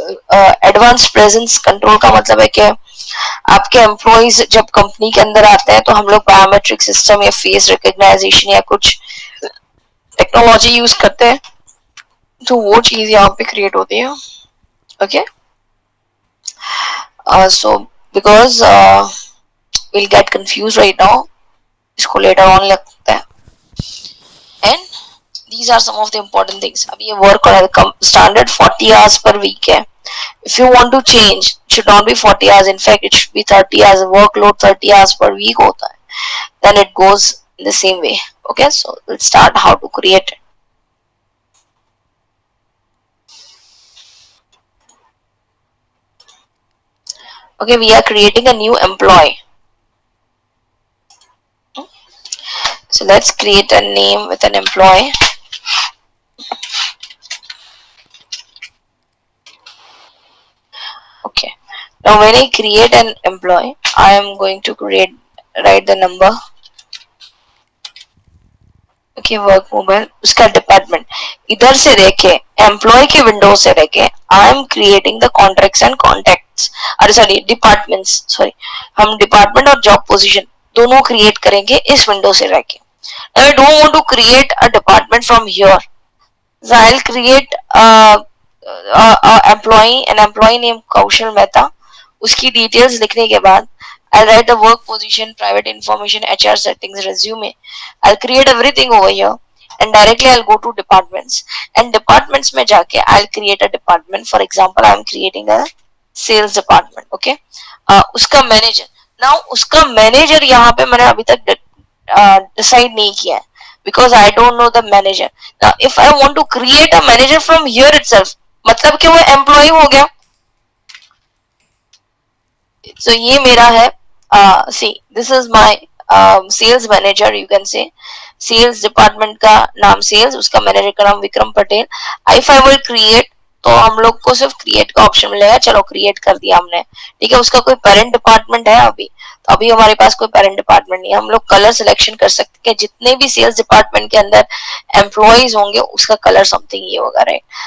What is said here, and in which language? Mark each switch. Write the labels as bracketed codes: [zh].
[hi] Advance presence control का मतलब है कि आपके एम्प्लॉइज जब कंपनी के अंदर आते हैं तो हम लोग बायोमेट्रिक सिस्टम या फेस रिकॉग्नाइजेशन या कुछ टेक्नोलॉजी यूज करते हैं, तो वो चीज यहाँ पे क्रिएट होती है. [en] Okay, so because will get confuse right now, इसको later on लगता है. And these are some of the important things. अभी ये work और standard 40 hours per week है. If you want to change, it should not be 40 hours. In fact, it should be 30 hours. Workload 30 hours per week होता है. Then it goes in the same way. Okay, so let's start how to create it. Okay, we are creating a new employee. So let's create a name with an employee. Okay, now when I create an employee, I am going to write the number. [hi] Okay, work mobile, उसका department इधर से देखे employ के window से देखे [en] I am creating the contracts and contacts, [hi] अरे sorry departments, sorry हम department और जॉब पोजीशन दोनों क्रिएट करेंगे इस विंडो से रह के. [en] Now I don't want to create a department from here, so I'll create an employee named Kaushal Mehta. [hi] उसकी details लिखने के बाद [en] I'll write the work position, private information, HR settings, resume. I'll create everything over here and directly I'll go to departments, and [hi] departments में जाके [en] I'll create a department. For example, I'm creating a sales department. Okay, उसका manager. [hi] Now उसका manager यहाँ पे मैंने अभी तक decide नहीं किया है [en] because I don't know the manager. Now if I want to create a manager from here itself, [hi] मतलब कि वो employee हो गया. So ये मेरा है, [en] see this is my sales manager, you can say sales department का नाम sales, उसका manager का नाम Vikram Patel. If I will create, [hi] तो हम लोग को सिर्फ क्रिएट का ऑप्शन मिलेगा. चलो क्रिएट कर दिया हमने, ठीक है. उसका कोई पेरेंट डिपार्टमेंट है अभी, तो अभी हमारे पास कोई पेरेंट डिपार्टमेंट नहीं है. हम लोग कलर सिलेक्शन कर सकते हैं, जितने भी सेल्स डिपार्टमेंट के अंदर एम्प्लॉइज होंगे उसका कलर समथिंग ये होगा, राइट.